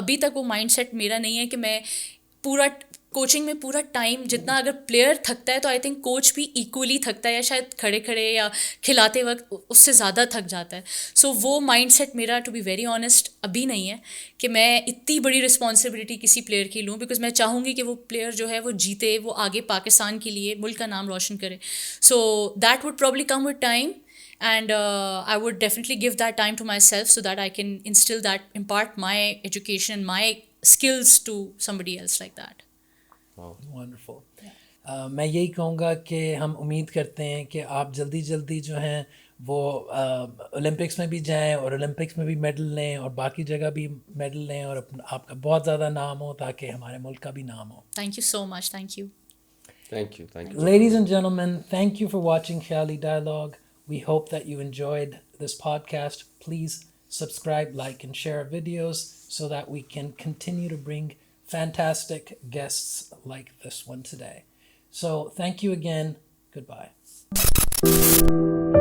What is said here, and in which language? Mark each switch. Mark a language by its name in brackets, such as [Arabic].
[Urdu] ابھی تک وہ مائنڈ سیٹ میرا نہیں ہے کہ میں پورا کوچنگ میں پورا ٹائم جتنا اگر پلیئر تھکتا ہے تو [English] I think [Urdu] کوچ بھی ایکولی تھکتا ہے, یا شاید کھڑے کھڑے یا کھلاتے وقت اس سے زیادہ تھک جاتا ہے. سو وہ مائنڈ سیٹ میرا [English] to be very honest [Urdu] ابھی نہیں ہے کہ میں اتنی بڑی رسپانسبلٹی کسی پلیئر کی لوں, [English] because [Urdu] میں چاہوں گی کہ وہ پلیئر جو ہے وہ جیتے, وہ آگے پاکستان کے لیے ملک کا نام روشن کرے. [English] So that would probably come with time, and I would definitely give that time to myself so that I can instill that, impart my education, my skills to somebody else like that. Wonderful. [Urdu] میں یہی کہوں گا کہ ہم امید کرتے ہیں کہ آپ جلدی جلدی جو ہیں وہ اولمپکس میں بھی جائیں اور اولمپکس میں بھی میڈل لیں اور باقی جگہ بھی میڈل لیں, اور آپ کا بہت زیادہ نام ہو تاکہ ہمارے ملک کا بھی نام ہو. [English] Thank you so much. Thank you. Thank you. Ladies and gentlemen, thank you for watching Khayali Dialogue. We hope that you enjoyed this podcast. Please subscribe, like, and share our videos so that we can continue to bring fantastic guests like this one today. So thank you again. Goodbye.